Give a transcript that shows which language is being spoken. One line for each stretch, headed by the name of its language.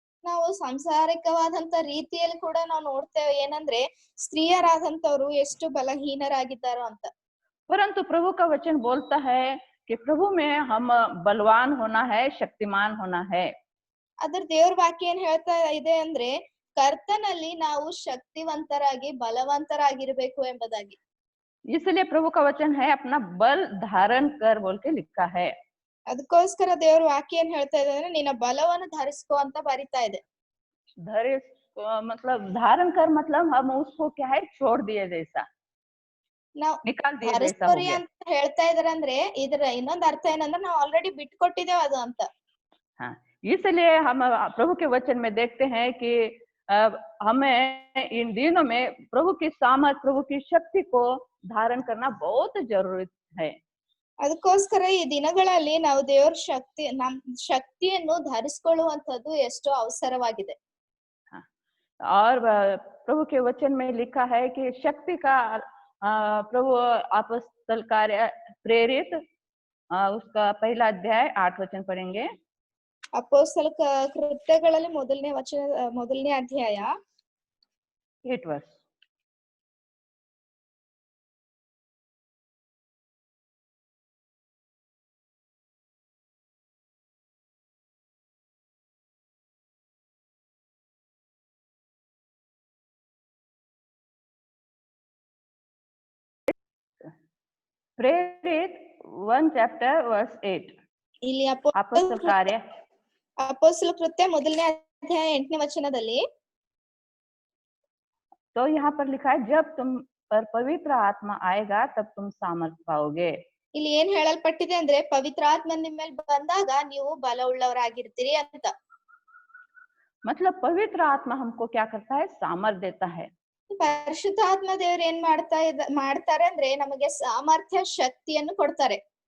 Kannada: ನಾವು ಸಾಂಸಾರಿಕವಾದಂತ ರೀತಿಯಲ್ಲಿ ಕೂಡ ನಾವು ನೋಡ್ತೇವೆ ಏನಂದ್ರೆ ಸ್ತ್ರೀಯರಾದಂತವ್ರು ಎಷ್ಟು ಬಲಹೀನರಾಗಿದ್ದಾರೋ ಅಂತ.
Hindi: परंतु प्रभु का वचन बोलता है कि प्रभु में हम बलवान होना है, शक्तिमान होना है।
Kannada: ಅದ್ರ ದೇವ್ರ ವಾಕ್ಯ ಏನ್ ಹೇಳ್ತಾ ಇದೆ ಅಂದ್ರೆ ಕರ್ತನಲ್ಲಿ ನಾವು ಶಕ್ತಿವಂತರಾಗಿ ಬಲವಂತರಾಗಿರ್ಬೇಕು ಎಂಬುದಾಗಿ.
Hindi: इसलिए प्रभु का वचन है अपना बल धारण कर बोल के लिखा है।
Kannada: ಅದಕ್ಕೋಸ್ಕರ ದೇವ್ರ ವಾಕ್ಯ ಏನ್ ಹೇಳ್ತಾ ಇದೆ ಅಂದ್ರೆ ನಿನ್ನ ಬಲವನ್ನು ಧರಿಸ್ಕೋ ಅಂತ ಬರಿತಾ ಇದೆ.
Hindi: धैर्य मतलब धारण कर मतलब हम उसको क्या है छोड़ दिए जैसा,
Kannada: ನಾವ್
Hindi: निकाल दिए जैसा हो
Kannada: ಧರಿಸ್ಕೋರಿ
Hindi: गया।
Kannada: ಅಂತ ಹೇಳ್ತಾ ಇದಾರೆ ಅಂದ್ರೆ ಇದ್ರ ಇನ್ನೊಂದ್ ಅರ್ಥ ಏನಂದ್ರೆ ನಾವು ಆಲ್ರೆಡಿ ಬಿಟ್ಕೊಟ್ಟಿದ್ದೇವೆ ಅದು ಅಂತ.
Hindi: हाँ, इसलिए हम प्रभु के वचन में देखते हैं कि हमें इन दिनों में प्रभु की सामर्थ, प्रभु की शक्ति को धारण करना बहुत जरूरी है।
Kannada: ಅದಕ್ಕೋಸ್ಕರ ಈ ದಿನಗಳಲ್ಲಿ ನಾವು ದೇವ್ರ ನಮ್ ಶಕ್ತಿಯನ್ನು ಧರಿಸ್ಕೊಳ್ಳುವಂತದ್ದು ಎಷ್ಟೋ ಅವಸರವಾಗಿದೆ.
Hindi: और प्रभु के वचन में लिखा है कि शक्ति का प्रभु अपोस्तल कार्य प्रेरित उसका पहला अध्याय 8 वचन पढ़ेंगे।
Kannada: ಅಪೊಸ್ತಲ ಕೃತ್ಯಗಳಲ್ಲಿ ಮೊದಲನೇ ಅಧ್ಯಾಯ
Hindi: 8 वर्ष। प्रेरित 1
English: chapter verse
Hindi: 8।
Kannada: ಇಲ್ಲಿ
Hindi: अपोस्तल कार्य
Kannada: ಅಪೊಸ್ತಲ ಕೃತ್ಯ ಮೊದಲನೇ ಅಧ್ಯಾಯ 8ನೇ ವಚನದಲ್ಲಿ
Hindi: तो यहाँ पर लिखा है जब तुम पर पवित्र आत्मा आएगा तब तुम सामर्थ्य पाओगे।
Kannada: ಇಲ್ಲಿ ಏನ್ ಹೇಳಲ್ಪಟ್ಟಿದೆ ಅಂದ್ರೆ ಪವಿತ್ರಾತ್ಮ ನಿಮ್ಮ ಮೇಲೆ ಬಂದಾಗ ನೀವು ಬಲವುಳ್ಳವರಾಗಿರ್ತೀರಿ ಅಂತ.
Hindi: मतलब पवित्र आत्मा हमको क्या करता है, सामर्थ्य देता है।
Kannada: ಪರಿಶುದ್ಧಾತ್ಮ ದೇವರು ಏನ್ ಮಾಡ್ತಾರೆ ಅಂದ್ರೆ ನಮಗೆ ಸಾಮರ್ಥ್ಯ ಶಕ್ತಿಯನ್ನು ಕೊಡ್ತಾರೆ,